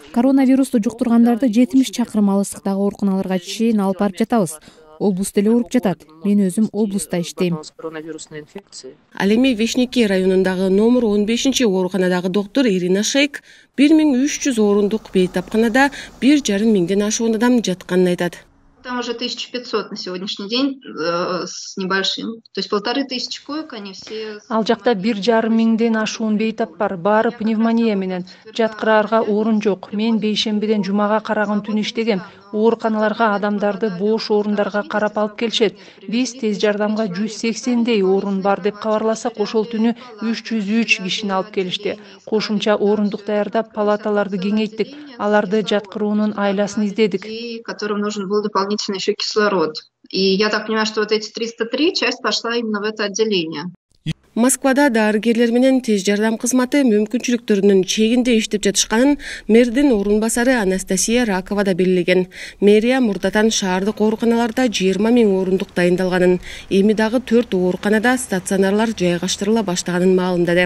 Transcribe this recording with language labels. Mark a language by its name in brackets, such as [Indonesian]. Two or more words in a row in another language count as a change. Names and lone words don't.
[Kyrgyz] Коронавирусту жуктургандарды 70 чакырым алыстыктагы ооруканаларга чейин алып барып жатабыз. Облус деле ооруп жатат. Мен өзүм облуста иштейм. Ал эми Вешники районундагы номер 15 ооруканадагы доктор Ирина Шейк 1300 орундук бейтапканада 1,5 миңден ашуун адам жатканын айтат. [Russian] Там уже 1500 на сегодняшний день с небольшим. То есть 1500 коек, они все... [Kyrgyz] Ал жакта 1,5 миңден ашуун бейтап бар. Баары пневмония менен. Жаткыраарга орун жок. Мен бейшембиден жумага караган түн иштегем. Ооруканаларга адамдарды бош орундарга карап алып келишет. Биз тез жардамга 180дей орун бар деп кабарласак, ошол түнү 303 кишини алып келишти. Кошумча орундук даярдап, палаталарды кеңейттик. Аларды жаткыруунун айласын издедик. [Russian] Которым нужен был дополнительно еще кислород. И я так понимаю, что вот эти 303 часть пошла именно в это отделение. [Kyrgyz] Москвада дарыгерлер менен тез жардам кызматы мүмкүнчүлүктөрүнүн чегинде иштеп жатышканын мэрдин орун басары Анастасия Ракова да белгилеген. Мэрия мурдатан шаардык ооруканаларда 20 миң орундук дайындалганын, эми дагы 4 ооруканада стационарлар жайгаштырыла баштаганын маалымдады.